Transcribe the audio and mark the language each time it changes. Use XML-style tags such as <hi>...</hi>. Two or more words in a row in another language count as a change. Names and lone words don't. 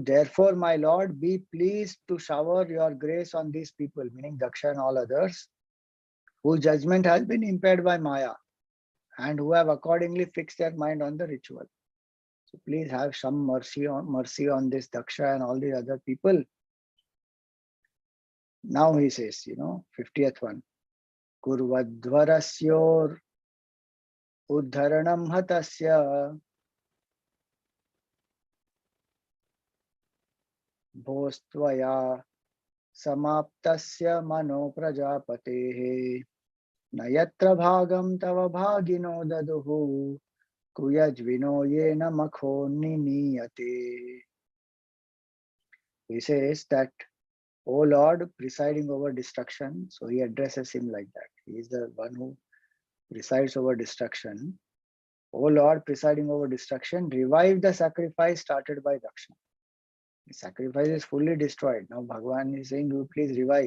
<en>Therefore, my Lord, be pleased to shower your grace on these people, meaning Daksha and all others, whose judgment has been impaired by Maya and who have accordingly fixed their mind on the ritual. So please have some mercy on this Daksha and all the other people. Now he says, 50th one.</en> <sa>कुर्वध्वरस्योर् उद्धरणं हतस्य भोस्त्वया समाप्तस्य मनो प्रजापतेः नयत्र भागं तव भागिनो ददुः कुयज्विनो येन मखो निनीयते.</sa> <en>He says that, O Lord, presiding over destruction. So he addresses him like that. He is the one who presides over destruction. O Lord, presiding over destruction, revive the sacrifice started by Daksha. The sacrifice is fully destroyed. Now Bhagavan is saying, you please revive.</en>